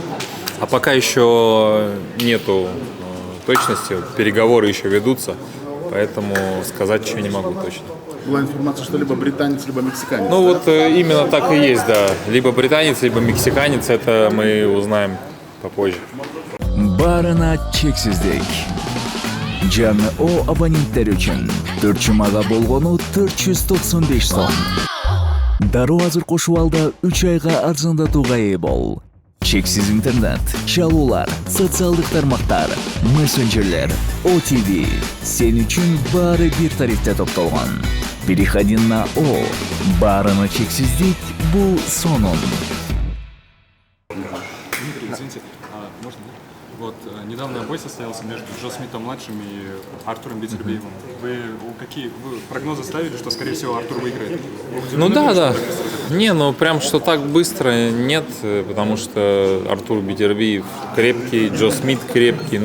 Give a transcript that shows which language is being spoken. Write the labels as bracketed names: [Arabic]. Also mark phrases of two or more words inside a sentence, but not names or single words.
[Russian] А пока еще нету точности, переговоры еще ведутся, поэтому сказать еще не могу точно. Была информация, что либо британец, либо мексиканец. Ну да? вот именно так и есть, да. Либо британец, либо мексиканец, это мы узнаем попозже. [Kyrgyz] Барына чексиздик. Жаңы О абоненттер үчүн 4 жумага болгону 495 сом. Дароо азыр кошуп алда 3 айга арзандатууга ээ бол. Чексиз интернет, чалуулар, социалдык тармактар, мессенджерлер, OTV. Сен үчүн баары бир тарифте топтолгон. [Russian] Переходи на О. [Kyrgyz] Барына чексиздик бул сонун. [Russian] Дмитрий, извините, можно? Вот недавно бой состоялся между Джо Смитом-младшим и Артуром Бетербиевым. Какие прогнозы ставили, что, скорее всего, Артур выиграет? Ну да. Не, ну прям что так быстро нет, потому что Артур Бетербиев крепкий, Джо Смит крепкий.